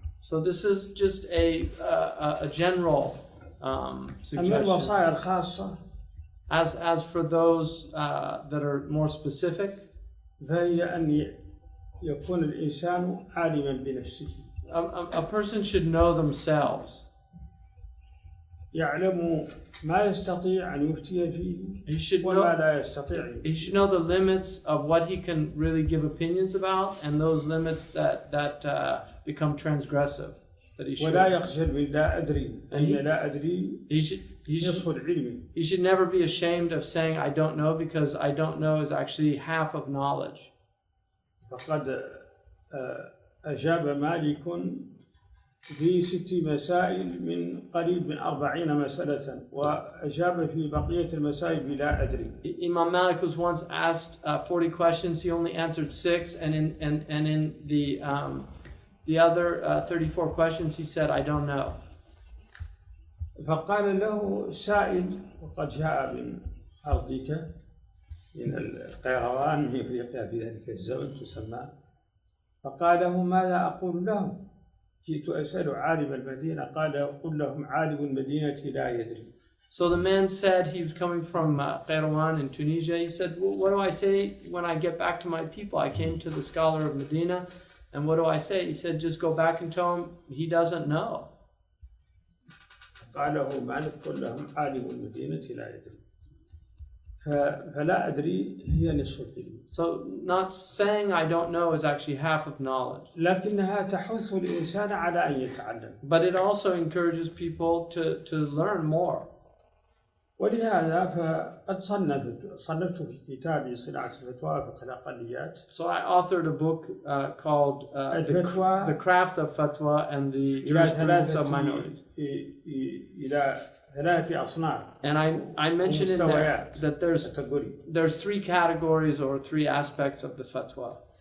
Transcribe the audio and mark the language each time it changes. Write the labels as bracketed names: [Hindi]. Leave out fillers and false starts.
[English] So this is just a general suggestion. [Arabic] أما الوصايا الخاصة. [English] As for those that are more specific. [Arabic] فهي أن يكون الإنسان عالما بنفسه. [English] A person should know themselves. [Arabic] يعلم ما يستطيع أن يفتي فيه وما لا يستطيع. [English] He should know the limits of what he can really give opinions about and those limits that become transgressive. That he should. [Arabic] ولا يخجل من لا أدري. لا أدري. نصف العلم. [English] He should never be ashamed of saying I don't know, because I don't know is actually half of knowledge. [Arabic] فقد أجاب مالك في 6 مسائل من قريب من 40 مسألة وأجاب في بقية المسائل بلا أدري. [English] Imam Malik was once asked 40 questions. He only answered 6, and in the other 34 questions he said I don't know. [Arabic] فقال له سائل وقد جاء من أرضك من القيروان من أفريقيا في ذلك الزمن تسمى. فقال له ماذا أقول لهم؟ جئت أسأل عالم المدينة. قال قل لهم عالم المدينة لا يدري. [English] So the man said, he was coming from Kairouan in Tunisia. He said, well, what do I say when I get back to my people? I came to the scholar of Medina, and what do I say? He said, just go back and tell him he doesn't know. [Arabic] قال له مالك قل لهم عالم المدينة لا يدري. فلا أدري هي نصف العلم. [English] So not saying I don't know is actually half of knowledge. [Arabic] لكنها تحث الإنسان على أن يتعلم. [English] But it also encourages people to learn more. [Arabic] ولهذا فقد صنفت في كتابي صناعة الفتوى فقه الأقليات. [English] So I authored a book called The Craft of Fatwa and the Jurisprudence of Minorities. [Arabic] إلى 3 أصناف. [English] And I mentioned in there that there's 3 categories or 3 aspects of the fatwa.